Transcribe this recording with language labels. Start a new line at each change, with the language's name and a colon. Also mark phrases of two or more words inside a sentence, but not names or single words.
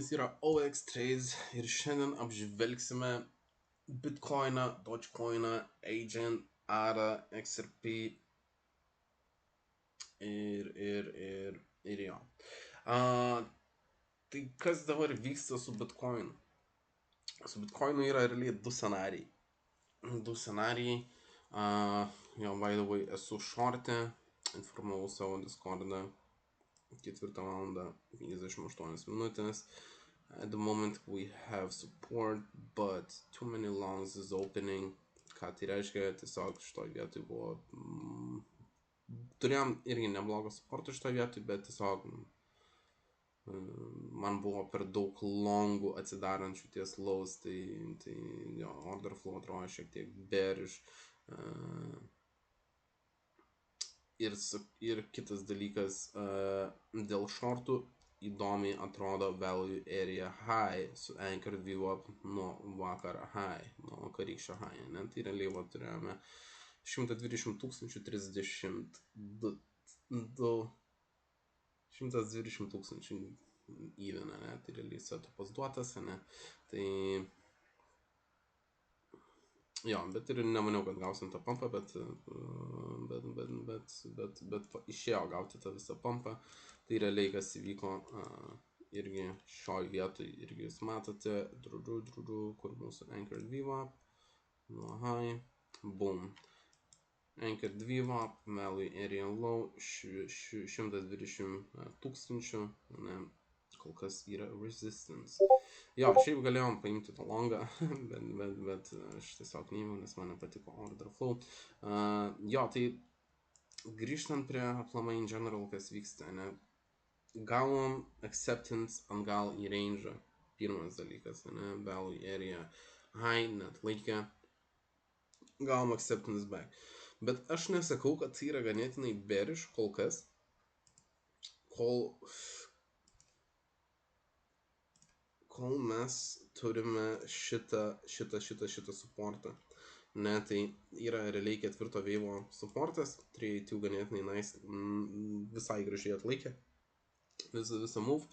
Lithuanian: jumis yra OX Trades ir šiandien apžvelgsime Bitcoiną, Dogecoiną, Agent, ADA, XRP ir jo. Tai kas dabar vyksta su Bitcoinu? Su Bitcoinu yra realiai du scenarijai. Jo,
English: by the way,
Lithuanian: esu short'e, informavau savo Discord'ą 4:58 minutės.
English: At the moment we have support, but too many longs is opening.
Lithuanian: Ką tai reiškia, tiesiog šitoj vietoj buvo... turėjom irgi neblogą supportą šitoj vietoj, bet tiesiog man buvo per daug longų atsidarančių ties lows, tai jo,
English: order flow
Lithuanian: atrodo šiek tiek bearish. Ir kitas dalykas, dėl shortų įdomiai atrodo
English: value area high
Lithuanian: su
English: anchored VWAP
Lithuanian: nuo vakar high, nuo vakarykščio high, ne? Tai realiai turėjome 120 032 120 000 įveną, ne? Tai realiai setupas duotas, ne? Tai jo, bet ir nemaniau, kad gausim tą pumpą, bet išėjo gauti tą visą pumpą. Tai realiai kas įvyko irgi šioj vietoj, irgi jūs matote, kur mūsų
English: anchored VWAP,
Lithuanian: nuo high, boom.
English: Anchored VWAP, value area low, 120 000,
Lithuanian: ne? Kol kas yra resistance. Jo, šiaip galėjom paimti tą longą, bet aš tiesiog neįmiau, nes man nepatiko
English: order flow.
Lithuanian: Jo, tai grįžtant prie aplamai
English: in general,
Lithuanian: kas vyksta, ne? Gavom acceptance ant gal į range, pirmas dalykas, ne?
English: Value area high,
Lithuanian: net laikė. Gavom
English: acceptance back.
Lithuanian: Bet aš nesakau, kad tai yra ganėtinai bearish kol kas, kol mes turime šitą supportą. Ne, tai yra realiai ketvirto veivo supportas, 382 ganėtinai nice, visai gražiai atlaikė visą move.